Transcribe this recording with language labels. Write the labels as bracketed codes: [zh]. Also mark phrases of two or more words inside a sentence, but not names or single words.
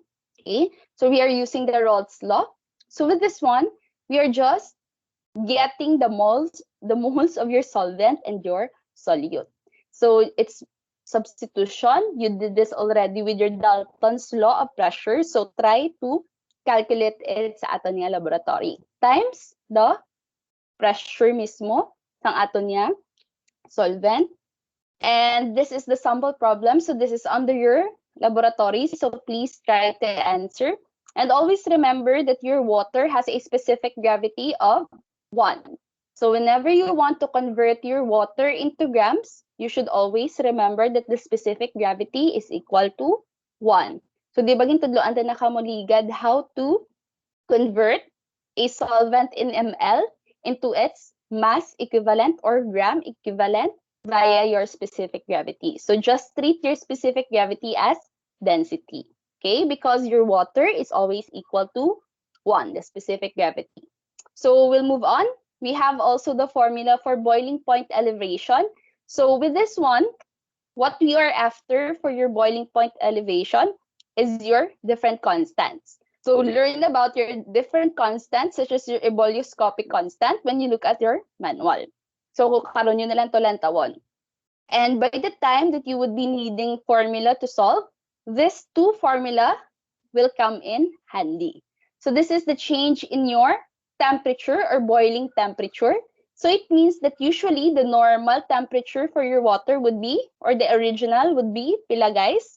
[en] Okay, so we are using the Raoult's law. So with this one, we are just getting the moles of your solvent and your solute. So it's substitution. You did this already with your Dalton's law of pressure. So try to calculate it [hil] sa aton nga [en] laboratory. Times the pressure [hil] mismo sang aton nga [en] solvent. And this is the sample problem. So this is under your laboratory. So please try to answer. And always remember that your water has a specific gravity of 1. So whenever you want to convert your water into grams, you should always remember that the specific gravity is equal to 1. So [hil] di ba gintudloan ta nakamuligad [en] how to convert a solvent in ml into its mass equivalent or gram equivalent via your specific gravity. So just treat your specific gravity as density, okay? Because your water is always equal to 1, the specific gravity. So we'll move on. We have also the formula for boiling point elevation. So with this one, what we are after for your boiling point elevation is your different constants. So learn about your different constants such as your ebullioscopic constant when you look at your manual. [hil] So karon nyo na lang to lantawon. [en] And by the time that you would be needing formula to solve, these two formula will come in handy. So this is the change in your temperature or boiling temperature. So it means that usually the normal temperature for your water would be, or the original would be, pila guys?